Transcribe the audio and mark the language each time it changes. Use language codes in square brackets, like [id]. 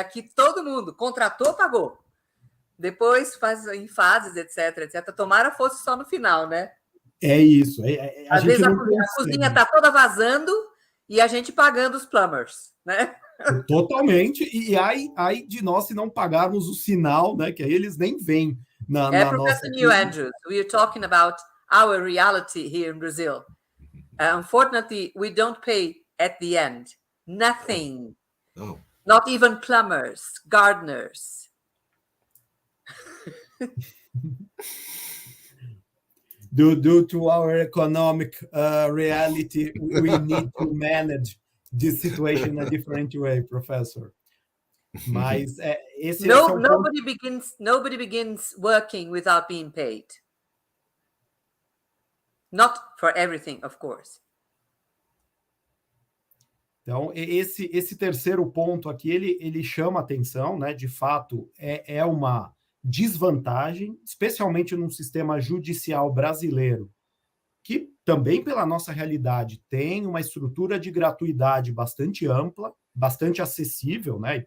[pt] Aqui todo mundo contratou, pagou. Depois faz em fases, etc. Tomara fosse só no final, né? É isso. Às vezes a cozinha está toda vazando e a gente pagando os plumbers, né? Totalmente. E ai de nós se não pagarmos o sinal, né? Que aí eles nem vêm na nossa... [en] Professor Neil Andrews, we are talking about our reality here in Brazil. Unfortunately, we don't pay at the end. Nothing. Oh. Not even plumbers, gardeners. Due to our economic reality, we need to manage this situation in a different way, Professor. [pt] Mas esse [en] nobody begins working without being paid. Not for everything, of course. [pt] Então, esse terceiro ponto aqui, ele chama atenção, né? De fato, é uma desvantagem, especialmente num sistema judicial brasileiro, que também, pela nossa realidade, tem uma estrutura de gratuidade bastante ampla, bastante acessível, né?